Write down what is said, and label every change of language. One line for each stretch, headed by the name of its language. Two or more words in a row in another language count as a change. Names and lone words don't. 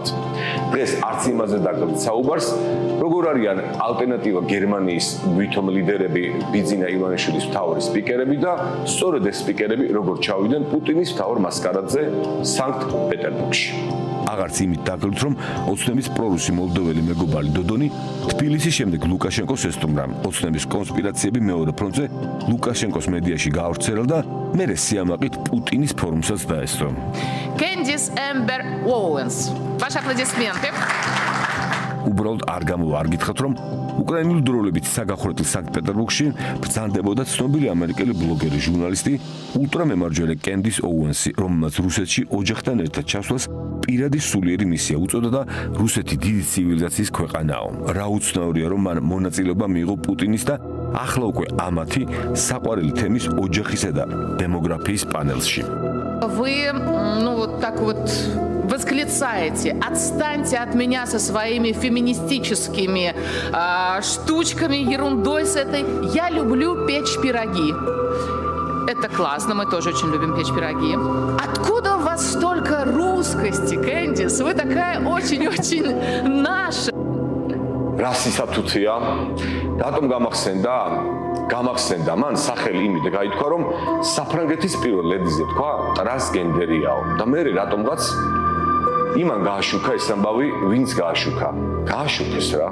Georgian: დღეს არც იმაზე დაგვრით საუბარს, როგორ არიან ალტერნატივა გერმანიის ვითომ ლიდერები ბიძინა ივანიშვილის მთავარი სპიკერები და სწორედ ეს სპიკერები როგორ ჩავიდნენ პუტინის მთავარ მასკარადზე სანქტ-პეტერბურგში. აღარც იმით დაგვრით, რომ ოცნების პრორუსი მოლდოველი მეგობარი დოდონი თბილისის შემდეგ ლუკაშენკოს ესტუმრა. ოცნების კონსპირაციები მეორე ფრონტზე ლუკაშენკოს მედიაში გაავრცელა და მერე სიამაყით პუტინის ფორუმსაც დაესწრო. Candice Amber Owens.
Russian: Ваши аплодисменты. უბრალოდ არ გამოვა არ გითხრათ, რომ უკრაინული დროებით საგახურებელ სანქტ-პეტერბურგში ბრძანდებოდა ცნობილი ამერიკელი ბლოგერი ჟურნალისტი ულტრამემარჯვენე კენდის ოუენსი, რომელმაც რუსეთში ოჯახთან ერთად ჩასვლას პირადი სულიერი მისია უწოდა და რუსეთი დიდი ცივილიზაციის ქვეყანაა. რა უცნაურია, რომ მან მონაწილეობა მიიღო პუტინის და ახლა უკვე ამათი საყვარელი თემის ოჯახისა და დემოგრაფიის პანელში. Вы, вот так вот восклицаете: отстаньте от меня со своими феминистическими штучками, ерундой с этой. Я люблю печь пироги. Это классно, мы тоже очень любим печь пироги. Откуда у вас столько русскости, Кэндис? Вы такая очень-очень наша.
Georgian: რა სისათუცია? რატომ გამახსენდა მან სახელი იმით გაითქვა, რომ საფრანგეთის პირველ ლედიზე თქვა ტრანსგენდერიაო და მე რატომღაც იმან გააშუქა ეს ამბავი, ვინც გააშუქა. გააშუქეს რა.